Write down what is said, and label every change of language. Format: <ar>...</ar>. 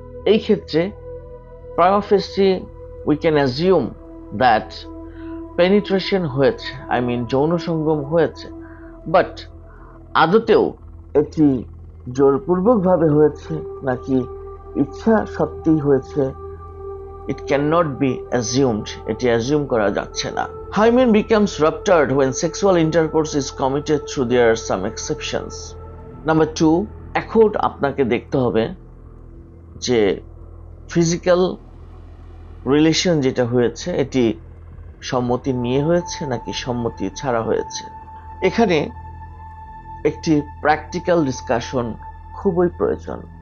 <bn>এই ক্ষেত্রে</bn> <en>prima facie we can assume that penetration</en> <bn>হয়েছে, যৌন সঙ্গম হয়েছে, বাট আদতেও এটি জোরপূর্বকভাবে হয়েছে নাকি ইচ্ছা সত্ত্বেই হয়েছে,</bn> <en>it cannot be assumed,</en> <bn>এটি অ্যাজিউম করা যাচ্ছে না।</bn> <en>Hymen becomes ruptured when sexual intercourse is committed through there are some exceptions.</en> <bn>Number 2, এখন আপনাকে দেখতে হবে যে ফিজিক্যাল রিলেশন যেটা হয়েছে এটি সম্মতি নিয়ে হয়েছে নাকি সম্মতি ছাড়া হয়েছে। এখানে একটি প্র্যাকটিক্যাল ডিসকাশন খুবই প্রয়োজন।</bn>